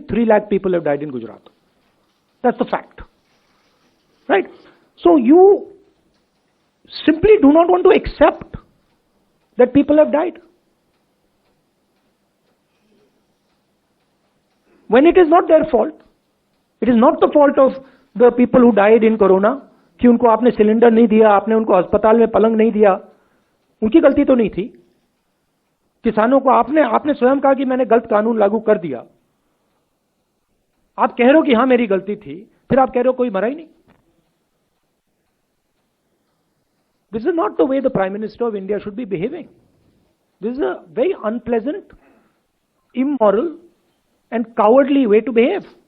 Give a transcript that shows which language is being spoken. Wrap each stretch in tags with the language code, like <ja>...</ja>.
<en>3 lakh people have died in Gujarat. That's the fact. Right? So you simply do not want to accept that people have died. When it is not their fault. It is not the fault of the people who died in corona</en> <hi>कि उनको आपने cylinder नहीं दिया, आपने उनको अस्पताल में पलंग नहीं दिया, उनकी गलती तो नहीं थी। किसानों को आपने स्वयं कहा कि मैंने गलत कानून लागू कर दिया। आप कह रहे हो कि हां मेरी गलती थी, फिर आप कह रहे हो कोई मरा ही नहीं।</hi> <en>This is not the way the Prime Minister of India should be behaving. This is a very unpleasant, immoral and cowardly way to behave.</en>